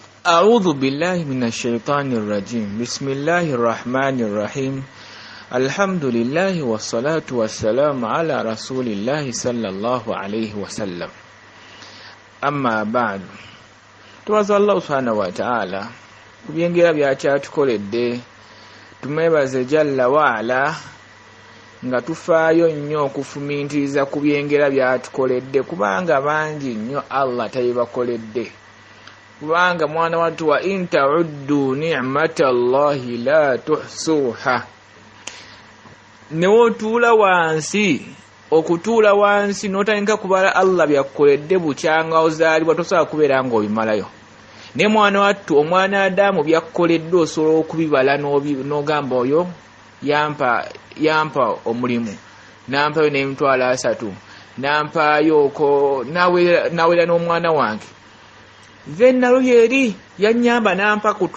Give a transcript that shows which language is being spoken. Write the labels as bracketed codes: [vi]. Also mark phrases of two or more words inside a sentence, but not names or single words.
[ar] أعوذ بالله من الشيطان الرجيم بسم الله الرحمن الرحيم الحمد لله والصلاة والسلام على رسول الله صلى الله عليه وسلم أما بعد [lg] tuwaza Allah [ar] سبحانه وتعالى [lg] kubyengera byatukoledde tumwebaze [ar] جل وعلا [lg] nga tufaayo nnyo okufumintiriza kubyengera byatukoledde kubanga bangi nnyo Allah tayibakoledde kubanga mwana watu [ar] وإن تعدوا نعمة الله لا تحصوها [lg] newotuula wansi okutuula wansi notalinka kubala Allah byakukoledde bukyanga ozaalibwa tosobola kubeera nga obimalayo ne mwana wattu omwana Adamu byakukoledde osobola okubibala n'ogamba oyo yampa omulimu nampayo n'emitwalo 3 nampayo ko nawera n'omwana wange venalo yeri yanyamba nampa ku